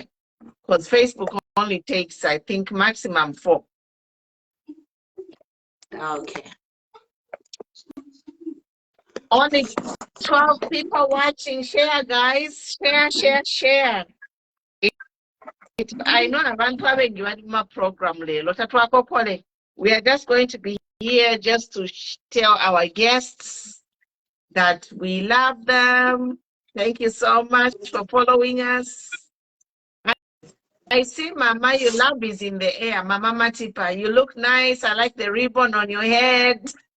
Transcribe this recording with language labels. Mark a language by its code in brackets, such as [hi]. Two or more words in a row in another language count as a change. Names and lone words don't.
[en] Because Facebook only takes, I think, maximum 4. Okay. Only 12 people watching. Share, guys. Share. I know [bem] abantu abengi bali mu program lelo tatwakokole. [en] We are just going to be here just to tell our guests that we love them. Thank you so much for following us. I see Mama, your love is in the air. Mama Matipa, you look nice. I like the ribbon on your head.